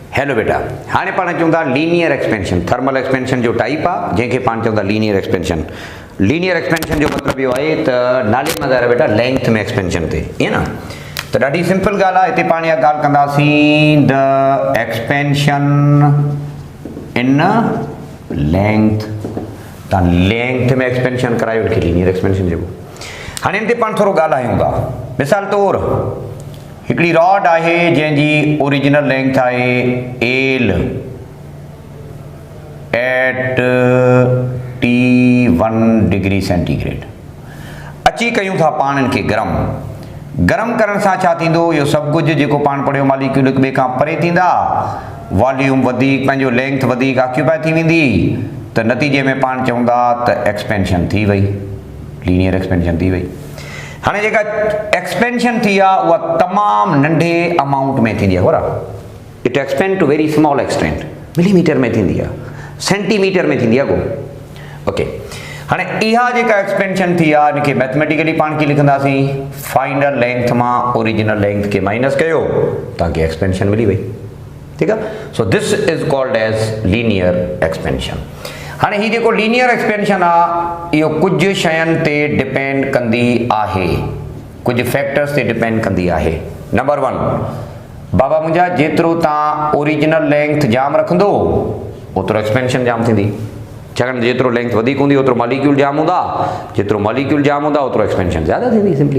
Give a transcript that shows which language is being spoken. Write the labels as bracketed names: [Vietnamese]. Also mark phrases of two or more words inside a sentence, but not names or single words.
[Sindhi] हेलो बेटा, हाँ पाण चवंदा [English] linear expansion, thermal expansion [Sindhi] जो टाइप आ जैसे पाण चवंदा [English] linear expansion. linear expansion [Sindhi] जो मतलब यो है त नाले में ॿुधायो बेटा लेंथ में एक्सपेंशन थे, ईअं न। त ॾाढी सिंपल ॻाल्हि आहे, हिते पाण इहा ॻाल्हि कंदासीं [English] the expansion in length. [Sindhi] तव्हां लेंथ में एक्सपेंशन करायो हिनखे [English] linear expansion [Sindhi] चइबो। हाणे हिन ते पाण थोरो ॻाल्हायूं था। मिसाल तौर हिकिड़ी रॉड आहे जंहिंजी [English] original length [Sindhi] आहे [English] L at T1 degree centigrade. [Sindhi] अची कयूं था पाण हिनखे गरम करण सां छा थींदो, इहो सभु कुझु जेको पाण पढ़ियो मालिक्यूल हिक ॿिए खां परे थींदा, वॉल्यूम वधीक पंहिंजो लेंथ वधीक ऑक्यूपाई थी वेंदी, त नतीजे में पाण चवंदा त एक्सपेंशन थी वई, [English] linear expansion [Sindhi] थी वई। हाणे जेका एक्सपेंशन थी आहे उहा तमामु नंढे अमाउंट में थींदी आहे, बराबरि। [English] it expand to very small extent, [Sindhi] मिलीमीटर में थींदी आहे, सेंटीमीटर में थींदी आहे को। ओके, हाणे इहा जेका एक्सपेंशन थी आहे इनखे मैथमेटिकली पाण कीअं लिखंदासीं, [English] final length [Sindhi] मां [English] original length [Sindhi] खे माइनस कयो, तव्हांखे एक्सपेंशन मिली वई, ठीकु आहे। [English] so this is called as linear expansion. हाणे हीउ जेको linear expansion आहे इहो कुझु शयुनि ते डिपेंड कंदी आहे, कुझु फैक्टर्स ते डिपेंड कंदी आहे। नंबर 1, बाबा मुंहिंजा जेतिरो तव्हां original length जाम रखंदो ओतिरो एक्सपेंशन जाम थींदी, छाकाणि जेतिरो लेंथ वधीक हूंदी ओतिरो मॉलिक्यूल जाम हूंदा, जेतिरो मॉलिक्यूल जाम हूंदा ओतिरो एक्सपेंशन ज़्यादा थींदी, सिंपली।